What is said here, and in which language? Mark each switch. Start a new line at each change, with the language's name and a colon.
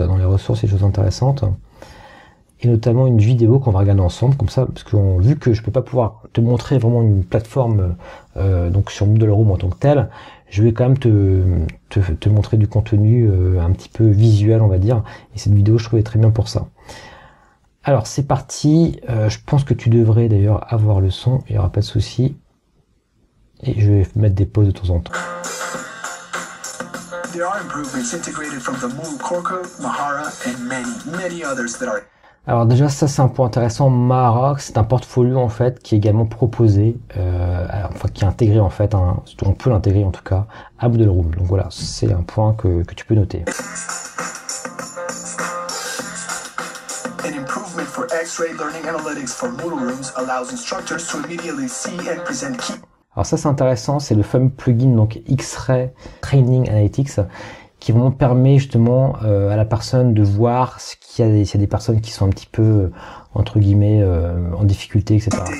French: Dans les ressources, il y a des choses intéressantes. Et notamment une vidéo qu'on va regarder ensemble, comme ça, parce que vu que je peux pas pouvoir te montrer vraiment une plateforme donc sur Moodle Room en tant que tel, je vais quand même te montrer du contenu un petit peu visuel, on va dire, et cette vidéo je trouvais très bien pour ça. Alors c'est parti, je pense que tu devrais d'ailleurs avoir le son, il n'y aura pas de souci, et je vais mettre des pauses de temps en temps.
English: There are improvements integrated from the Moodle Core Code, Mahara, and many others that are...
French: Alors déjà ça c'est un point intéressant. Mahara, c'est un portfolio en fait qui est également proposé, enfin qui est intégré en fait, hein, on peut l'intégrer en tout cas à Moodle Room. Donc voilà, c'est un point que tu peux noter.
English: An improvement for X-ray learning analytics for Moodle Rooms allows instructors to immediately see and present key.
French: Alors ça c'est intéressant, c'est le fameux plugin donc X-ray Training Analytics qui vraiment permet justement à la personne de voir ce qu'il y a des personnes qui sont un petit peu entre guillemets en difficulté, etc.